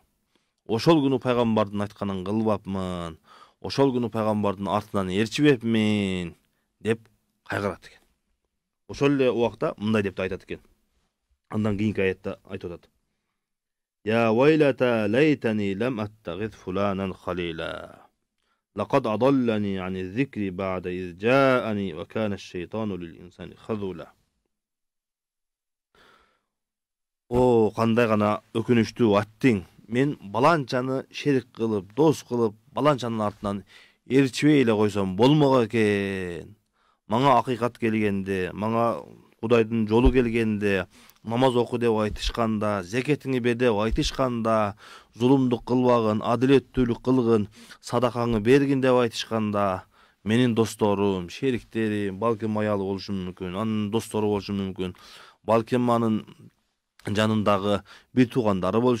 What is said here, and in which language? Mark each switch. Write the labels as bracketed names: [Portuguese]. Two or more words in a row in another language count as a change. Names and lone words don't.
[Kyrgyz] Ошол күнү пайгамбардын айтканын кылбапмын. Ошол күнү пайгамбардын артынан ээрчибепмин" деп кайгырат экен. Ошол эле убакта мындай деп айтат экен. Андан кийинки аятта айтып атат. [Arabic] "يا ويلتى ليتني لم أتخذ فلانا خليلا. لقد أضلني عن الذكر بعد إذ جاءني وكان الشيطان للإنسان خذولا." [Kyrgyz] О, кандай гана өкүнүчтүү аттиң. Мен баланчаны шерик кылып, дос кылып, баланчанын артынан ээрчибей эле койсом болмок экен. Мага акыйкат келгенде, мага Кудайдын жолу келгенде, намаз оку деп айтышканда, зекетиңи бер деп айтышканда, зулумдук кылбагын, адилеттүүлүк кылгын, садакаңы бергин деп айтышканда, менин досторум, шериктерим, балким аялы болушу мүмкүн, анын достору болушу мүмкүн, балким анын жанындагы бир туугандары болушу мүмкүн.